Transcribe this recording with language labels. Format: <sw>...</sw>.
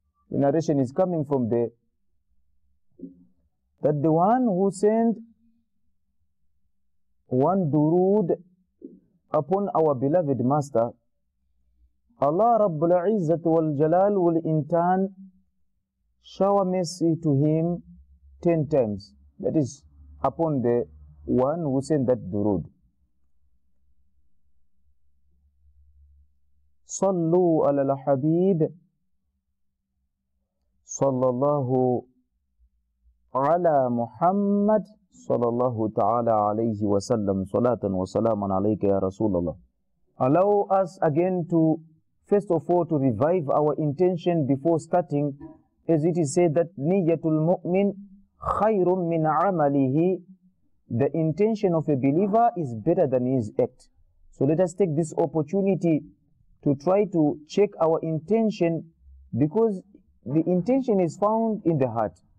<en>The narration is coming from there, that the one who sent one durood upon our beloved Master, Allah Rabbul Izzat wal Jalal will in turn shower mercy to him 10 times. That is upon the one who sent that durood.</en> <ar>Sallu ala al-Habib sallallahu على محمد صلى الله تعالى عليه وسلم صلاة وسلاما عليك يا رسول الله.</ar> <en>Allow us again to, first of all, to revive our intention before starting, as it is said that</en> <ar>niyatul mu'min khayrun min amalihi.</ar> <en>The intention of a believer is better than his act. So let us take this opportunity to try to check our intention, because the intention is found in the heart.</en>